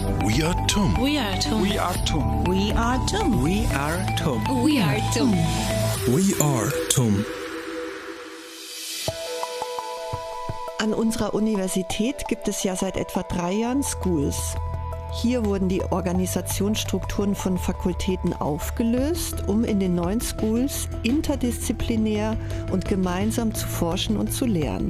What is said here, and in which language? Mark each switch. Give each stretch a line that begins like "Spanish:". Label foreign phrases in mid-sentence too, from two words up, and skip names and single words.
English: We are TUM. We are TUM. We are TUM. We are TUM. We are TUM. We are TUM. We are TUM.
German: An unserer Universität gibt es ja seit etwa 3 Jahren Schools. Hier wurden die Organisationsstrukturen von Fakultäten aufgelöst, um in den neuen Schools interdisziplinär und gemeinsam zu forschen und zu lernen.